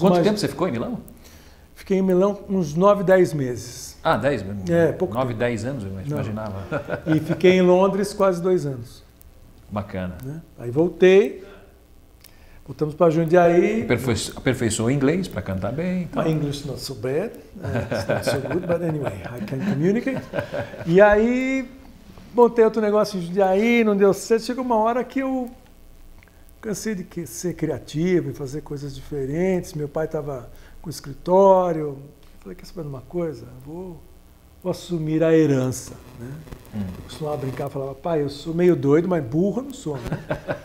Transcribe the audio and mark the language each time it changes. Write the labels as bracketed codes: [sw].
[pt] Quanto tempo você ficou em Milão? Fiquei em Milão uns 9, 10 meses. 10 mesmo? Pouco 9, tempo. 10 anos, eu imaginava. E fiquei em Londres quase 2 anos. Bacana. Né? Aí voltei, voltamos para Jundiaí. Aperfeiçoou o inglês para cantar bem. Então. [en] My English not so bad, it's not so good, but anyway, I can communicate. [pt] E aí montei outro negócio em Jundiaí, não deu certo. Chegou uma hora que eu cansei de ser criativo e fazer coisas diferentes. Meu pai estava com o escritório. Falei, quer saber de uma coisa? Vou assumir a herança. Né? Eu costumava brincar, falava, pai, eu sou meio doido, mas burro eu não sou. Né?